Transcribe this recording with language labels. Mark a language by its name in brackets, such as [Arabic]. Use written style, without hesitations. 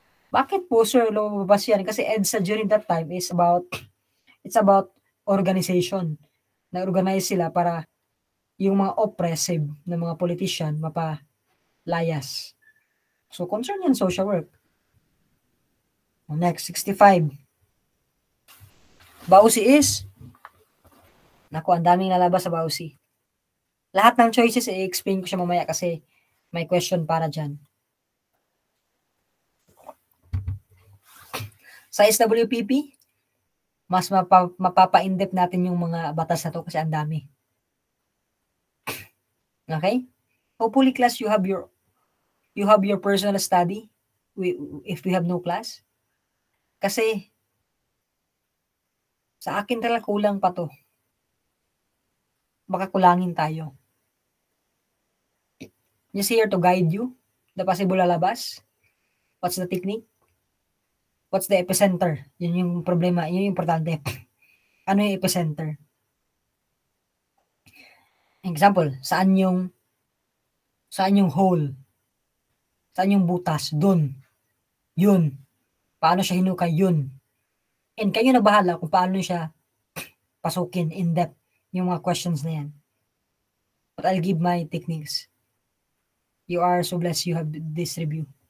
[Filipino] Bakit po, sir, lumabas yan? [English] Kasi EDSA during that time is it's about organization. [Filipino] Na-organize sila para yung mga oppressive na mga politician mapalayas. So, concern yan social work. [English] Next, 65. [Filipino] Bausi is, naku, ang daming lalabas sa Bausi. Lahat ng choices, i-explain ko siya mamaya kasi may question para dyan. Sa SWPP, mas mapapa-in-depth natin yung mga batas na to kasi ang dami. Okay? [English] Hopefully, class, you have your personal study if we have no class. [Filipino] Kasi sa akin talaga kulang pa to. Baka kulangin tayo. [English] Just here to guide you. The possible lalabas. What's the technique? What's the epicenter? [Filipino] Yun yung problema. Yun yung importante. Ano yung epicenter? Example, saan yung hole? Saan yung butas? Doon. Yun. Paano siya hinukay? Yun. And kayo na bahala kung paano siya pasukin in depth yung mga questions na yan. [English] But I'll give my techniques. You are so blessed you have this review.